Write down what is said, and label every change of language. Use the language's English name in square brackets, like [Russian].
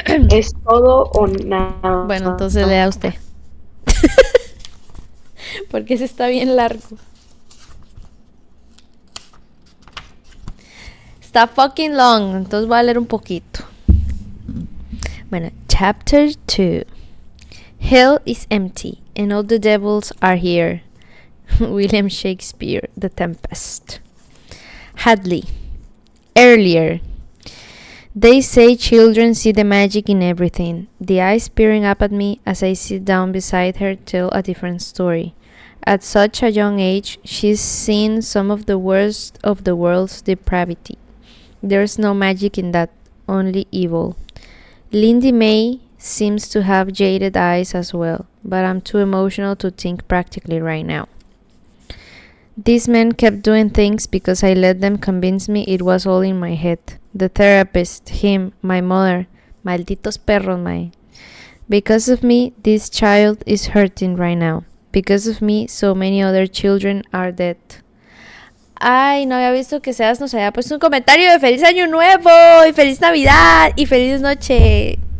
[Spanish] Es todo o nada. Bueno, entonces lea usted. Porque ese está bien largo. Está [English] fucking long, [Spanish] entonces voy a leer un poquito. [English] Bueno, chapter 2. Hell is empty and all the devils are here. William Shakespeare, The Tempest. Hadley. Earlier. They say children see the magic in everything. The eyes peering up at me as I sit down beside her tell a different story. At such a young age, she's seen some of the worst of the world's depravity. There's no magic in that only evil. Lindy May seems to have jaded eyes as well, but I'm too emotional to think practically right now. These men kept doing things because I let them convince me it was all in my head. The therapist, him, my mother. [Spanish] Malditos perros, mae. [English] Because of me, this child is hurting right now. Because of me, so many other children are dead. [Spanish] Ay, no había visto que Sebas nos había puesto un comentario de feliz año nuevo y feliz navidad y feliz noche.